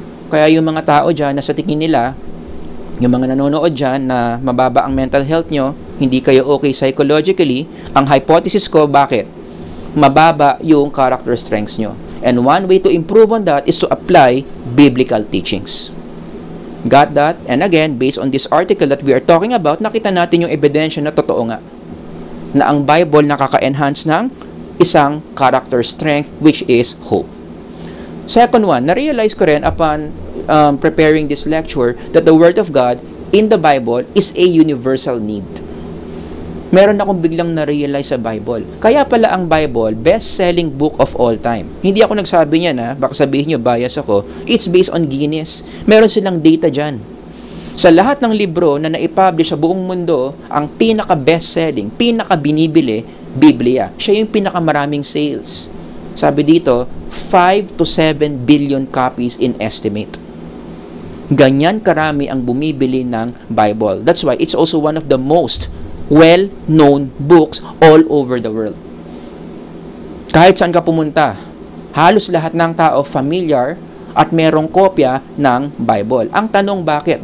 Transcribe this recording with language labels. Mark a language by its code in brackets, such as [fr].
[tl] Kaya yung mga tao dyan na sa tingin nila, yung mga nanonood dyan na mababa ang mental health nyo, hindi kayo okay psychologically, ang hypothesis ko, bakit? Mababa yung character strengths nyo. [en] And one way to improve on that is to apply biblical teachings. Got that? And again, based on this article that we are talking about, [tl] nakita natin yung ebidensya na totoo nga, na ang Bible nakaka-enhance ng isang character strength, which is hope. [en] Second one, na-realize ko rin upon preparing this lecture that the Word of God in the Bible is a universal need. [tl] Meron akong biglang na-realize sa Bible. Kaya pala ang Bible, best-selling book of all time. Hindi ako nagsabi niyan, ha? Baka sabihin nyo, bias ako. [en] It's based on Guinness. [tl] Meron silang data dyan. Sa lahat ng libro na naipublish sa buong mundo, ang pinaka-best-selling, pinaka-binibili, Biblia. Siya yung pinaka-maraming sales. Sabi dito, [en] 5 to 7 billion copies in estimate. [tl] Ganyan karami ang bumibili ng Bible. [en] That's why it's also one of the most well-known books all over the world. [tl] Kahit saan ka pumunta, halos lahat ng tao familiar at merong kopya ng Bible. Ang tanong bakit?